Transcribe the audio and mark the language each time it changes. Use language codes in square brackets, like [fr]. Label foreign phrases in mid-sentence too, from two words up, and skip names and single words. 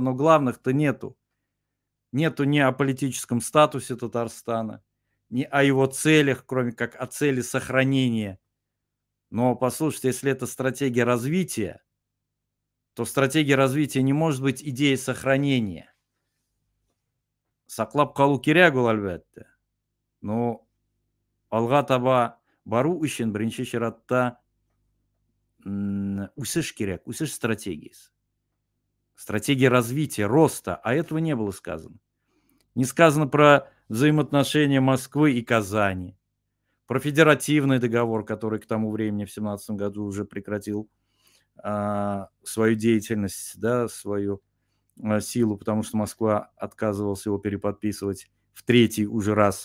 [ru] Но главных-то нету. Нету ни о политическом статусе Татарстана, ни о его целях, кроме как о цели сохранения. Но послушайте, если это стратегия развития, то стратегия развития не может быть идеей сохранения. [tt] Саклап калу кирәк ул әлбәттә. Но алга таба бару өчен беренче чиратта үсеш кирәк, үсеш стратегиясе. [ru] Стратегия развития, роста, а этого не было сказано. Не сказано про взаимоотношения Москвы и Казани, про федеративный договор, который к тому времени, в 2017 году, уже прекратил свою деятельность, да, свою силу, потому что Москва отказывалась его переподписывать в 3-й уже раз.